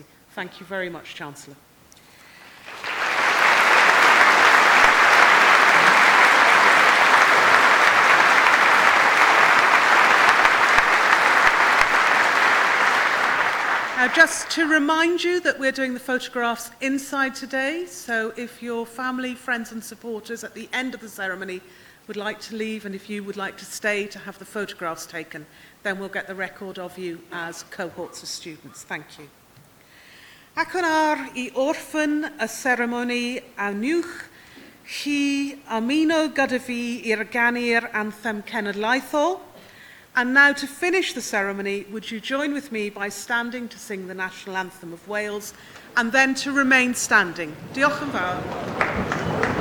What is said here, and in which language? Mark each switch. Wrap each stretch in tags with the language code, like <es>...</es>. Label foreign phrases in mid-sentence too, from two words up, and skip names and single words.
<en>Thank you very much, Chancellor. Just to remind you that we're doing the photographs inside today, so if your family, friends and supporters at the end of the ceremony would like to leave, and if you would like to stay to have the photographs taken, then we'll get the record of you as cohorts of students. Thank you.</en> <cy>Ac yn ar I orffen y seremoni awnewch chi ymuno gyda fi i'r ganu'r anthem cenedlaethol.</cy> <en>And now, to finish the ceremony, would you join with me by standing to sing the National Anthem of Wales, and then to remain standing.</en> <cy>Diolch yn fawr.</cy>